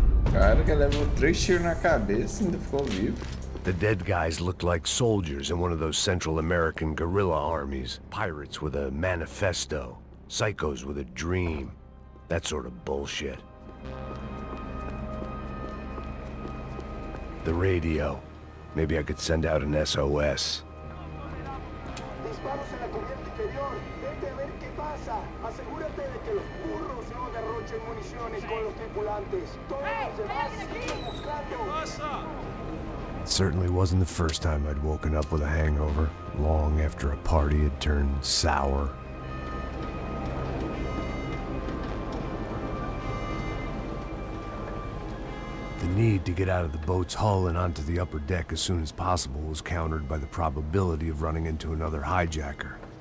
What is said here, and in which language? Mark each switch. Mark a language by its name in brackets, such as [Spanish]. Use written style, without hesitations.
[Portuguese] Cara, que levou 3 tiros na cabeça e ainda ficou vivo. [English] The dead guys looked like soldiers in one of those Central American guerrilla armies. Pirates with a manifesto. Psychos with a dream. That sort of bullshit. The radio. Maybe I could send out an SOS. [Spanish] Disparos en la cubierta inferior. Vete a ver qué pasa. Asegúrate de que los burros no derrochen municiones con los tripulantes. Todos los demás siguen buscando. [English] It certainly wasn't the first time I'd woken up with a hangover, long after a party had turned sour. The need to get out of the boat's hull and onto the upper deck as soon as possible was countered by the probability of running into another hijacker.